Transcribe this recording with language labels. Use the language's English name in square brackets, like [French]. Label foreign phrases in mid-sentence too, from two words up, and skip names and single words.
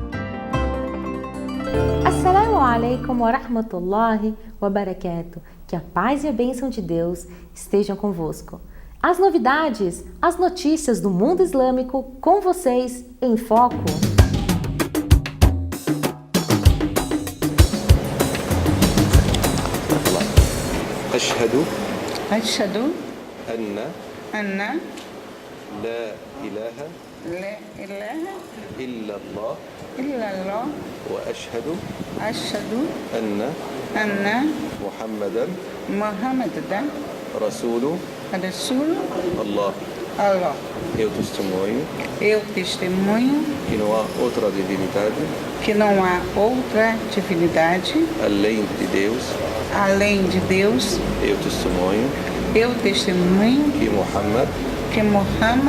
[Arabic] السلام عليكم ورحمة الله وبركاته. [Portuguese] Que a paz e a bênção de Deus estejam convosco. As novidades, as notícias do mundo islâmico com vocês em foco. [Arabic] أشهد أن أن لا إله لا إله إلا الله إلا الله وأشهد أشهد أن أن محمدا رسول رسول Allah. Allah. [Portuguese] Eu testemunho Eu testemunho que não há outra divindade que não há outra divindade além de Deus. além de Deus. Eu testemunho Eu testemunho que Muhammad,